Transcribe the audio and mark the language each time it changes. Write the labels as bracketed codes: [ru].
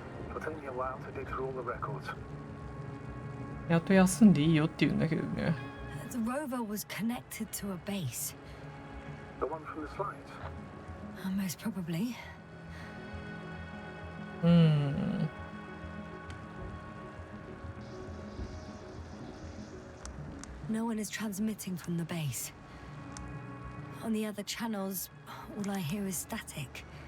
[en] It'll take me a while to dig through all the records. [ja] やっと休んでいいよって言うんだけどね。 [en] The rover was connected to a base. The one from the slides. Most probably. No one is transmitting from the base. On the other channels, all I hear is static.